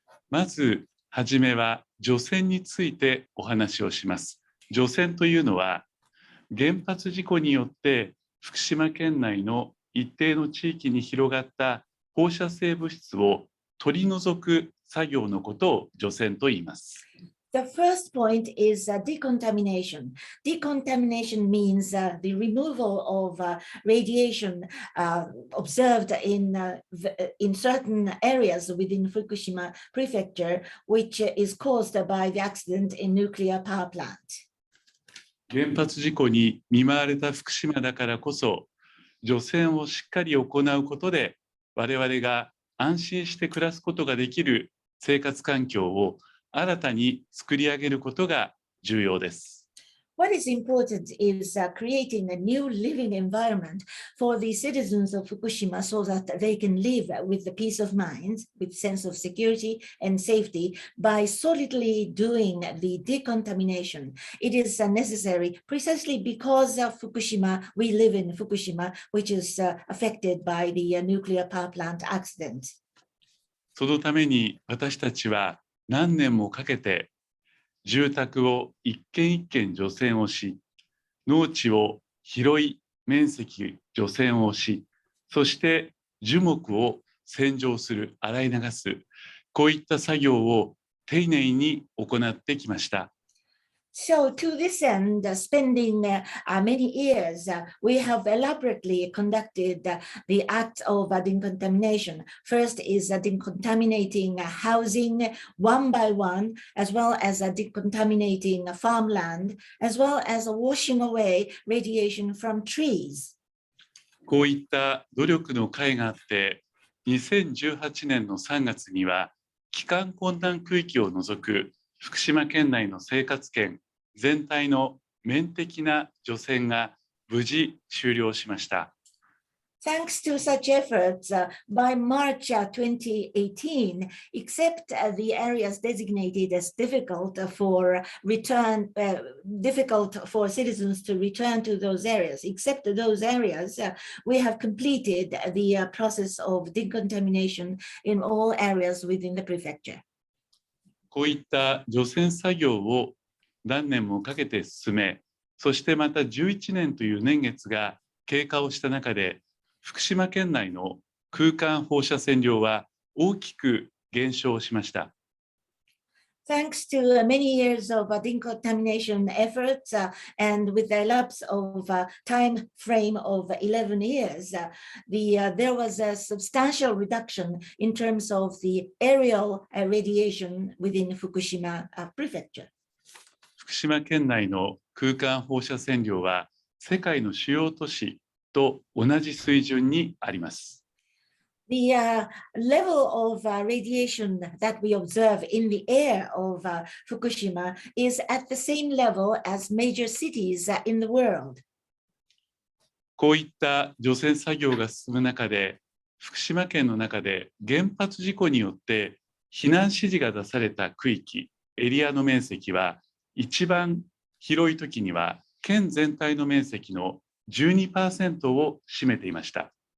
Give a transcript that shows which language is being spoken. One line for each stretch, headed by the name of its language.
Japanese: まずはじめは除染についてお話をします。除染というのは原発事故によって福島県内の一定の地域に広がった放射性物質を取り除く作業のことを除染と言います。
English: The first point is decontamination. Decontamination means the removal of radiation observed in certain areas within Fukushima Prefecture, which is caused by the accident in nuclear power plant.
Japanese: 原発事故に見舞われた福島だからこそ、除染をしっかり行うことで、我々が安心して暮らすことができる生活環境を新たに作り上げることが重要です。
English: What is important is creating a new living environment for the citizens of Fukushima so that they can live with the peace of mind, with sense of security and safety by solidly doing the decontamination. It is necessary precisely because of Fukushima, we live in Fukushima, which is affected by the nuclear power plant accident.
Japanese: そのために私たちは何年もかけて住宅を一軒一軒除染をし、農地を広い面積除染をし、そして樹木を洗浄する、洗い流す、こういった作業を丁寧に行ってきました。
English: So to this end, spending many years, we have elaborately conducted the act of decontamination. First is decontaminating housing one by one, as well as decontaminating farmland, as well as washing away radiation from trees.
Japanese: こういった努力の会があって、2018年の3月には、帰還困難区域を除く福島県内の生活圏全体の面的な除染が無事終了しました。
English: Thanks to such efforts, by March 2018, except the areas designated as difficult for citizens to return to those areas, except those areas, we have completed the process of decontamination in all areas within the prefecture.
Japanese: こういった除染作業を何年もかけて進め、そしてまた11年という年月が経過をした中で、福島県内の空間放射線量は大きく減少しました。
English: Thanks to many years of decontamination efforts and with the lapse of time frame of 11 years, there was a substantial reduction in terms of the aerial radiation within Fukushima Prefecture.
Japanese: 福島県内の空間放射線量は世界の主要都市と同じ水準にあります。
English: The level of radiation that we observe in the air of Fukushima is at the same level as major cities in the world.
Japanese: こういった除染作業が進む中で、福島県の中で原発事故によって避難指示が出された区域、エリアの面積は一番広い時には県全体の面積の 12% を占めていました。